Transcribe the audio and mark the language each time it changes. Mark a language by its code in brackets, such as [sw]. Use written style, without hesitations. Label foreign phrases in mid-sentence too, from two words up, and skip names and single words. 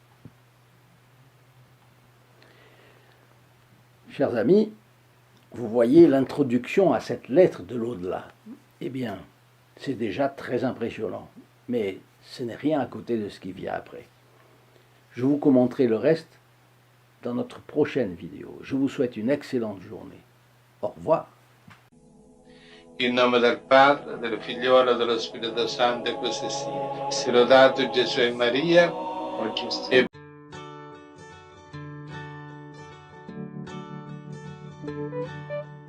[fr] Chers amis, vous voyez l'introduction à cette lettre de l'au-delà. Eh bien, c'est déjà très impressionnant, mais ce n'est rien à côté de ce qui vient après. Je vous commenterai le reste dans notre prochaine vidéo. Je vous souhaite une excellente journée. Au revoir. [it] In nome del Padre, del Figliolo e dello Spirito Santo, e così sia. Sia lodato Gesù e Maria. E